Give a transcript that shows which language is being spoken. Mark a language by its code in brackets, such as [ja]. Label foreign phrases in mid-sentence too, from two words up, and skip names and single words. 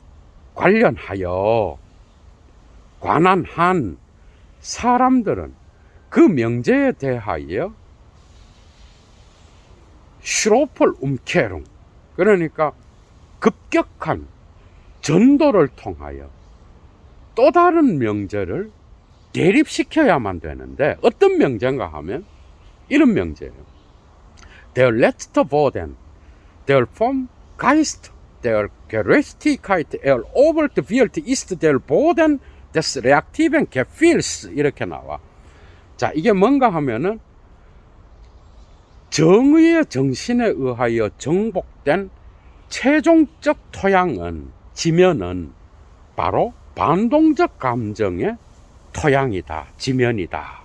[ko] 관한 한 사람들은 그 명제에 대하여 [de] schroffe Umkehrung, [ko] 그러니까 급격한 전도를 통하여 또 다른 명제를 대립시켜야만 되는데, 어떤 명제인가 하면 이런 명제예요. [de] Der letzte Boden, der vom Geist der Gerechtigkeit erobert wird, ist der Boden des reaktiven Gefühls. [ko] 이렇게 나와. 자, 이게 뭔가 하면은 정의의 정신에 의하여 정복된 최종적 토양은, 지면은 바로 반동적 감정의 토양이다, 지면이다.